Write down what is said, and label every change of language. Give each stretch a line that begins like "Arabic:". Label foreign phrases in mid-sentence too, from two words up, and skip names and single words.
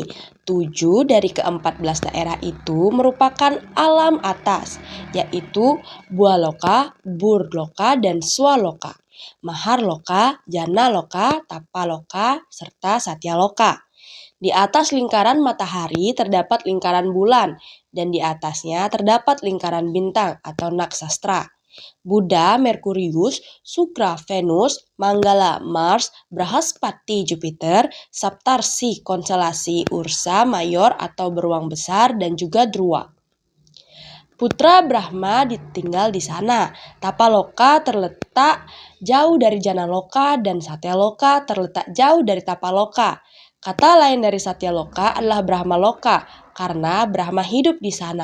Indonesian: 7 dari ke-14 daerah itu merupakan alam atas, yaitu Bualoka, Burloka, dan Swaloka, Maharloka, Janaloka, Tapaloka, serta Satyaloka. Di atas lingkaran matahari terdapat lingkaran bulan, dan di atasnya terdapat lingkaran bintang atau naksastra. Buddha, Merkurius, Sukra, Venus, Manggala, Mars, Brahaspati, Jupiter, Saptarsi, konstelasi Ursa Mayor atau beruang besar, dan juga Dhruva. Putra Brahma ditinggal di sana. Tapaloka terletak jauh dari Janaloka dan Satyaloka terletak jauh dari Tapaloka. Kata lain dari Satyaloka adalah Brahmaloka karena Brahma hidup di sana.